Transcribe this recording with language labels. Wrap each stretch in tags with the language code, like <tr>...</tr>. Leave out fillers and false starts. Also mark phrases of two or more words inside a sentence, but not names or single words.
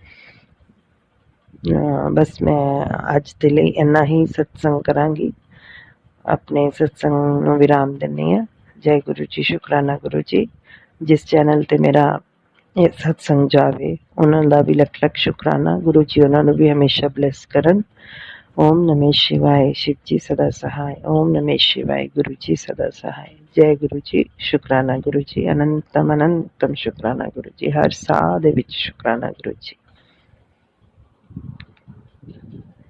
<pa>ਬਸ ਮੈਂ ਅੱਜ ਦੇ ਲਈ ਇੰਨਾ ਹੀ ਸਤਸੰਗ ਕਰਾਂਗੀ। ਆਪਣੇ ਸਤਸੰਗ ਨੂੰ ਵਿਰਾਮ ਦਿੰਦੀ ਹਾਂ। ਜੈ ਗੁਰੂ ਜੀ, ਸ਼ੁਕਰਾਨਾ ਗੁਰੂ ਜੀ। ਜਿਸ ਚੈਨਲ 'ਤੇ ਮੇਰਾ ਇਹ ਸਤਸੰਗ ਜਾਵੇ ਉਹਨਾਂ ਦਾ ਵੀ ਲੱਖ ਲੱਖ ਸ਼ੁਕਰਾਨਾ। ਗੁਰੂ ਜੀ ਉਹਨਾਂ ਨੂੰ ਵੀ ਹਮੇਸ਼ਾ ਬਲੈਸ ਕਰਨ।</pa> <hi>ओम नमः शिवाय, शिव जी सदा सहाय। ओम नमः शिवाय, गुरु जी सदा सहाय।</hi> <pa>ਜੈ ਗੁਰੂ ਜੀ, ਸ਼ੁਕਰਾਨਾ ਗੁਰੂ ਜੀ। ਅਨੰਤਮ ਅਨੰਤਮ ਸ਼ੁਕਰਾਨਾ ਗੁਰੂ ਜੀ। ਹਰ ਸਾਹ ਦੇ ਵਿੱਚ ਸ਼ੁਕਰਾਨਾ ਗੁਰੂ ਜੀ।</pa>